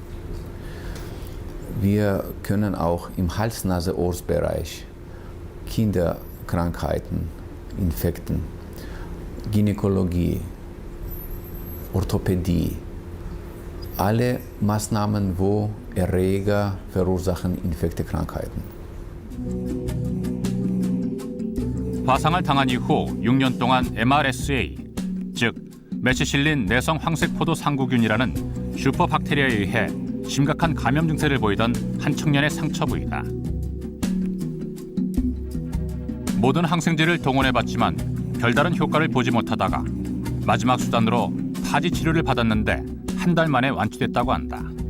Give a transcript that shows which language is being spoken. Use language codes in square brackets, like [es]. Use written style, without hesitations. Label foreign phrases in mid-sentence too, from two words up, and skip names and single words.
[de] Wir können auch im Hals-Nase-Ohrs-Bereich Kinderkrankheiten, Infekten, Gynäkologie, Orthopädie, alle Maßnahmen, wo Erreger verursachen Infekte, Krankheiten. [ko] 화상을 당한 이후 6년 동안 MRSA, 즉 메치실린 내성 황색포도 상구균이라는 슈퍼박테리아에 의해 심각한 감염 증세를 보이던 한 청년의 상처 부위다. 모든 항생제를 동원해봤지만 별다른 효과를 보지 못하다가 마지막 수단으로 파지 치료를 받았는데 한 달 만에 완치됐다고 한다.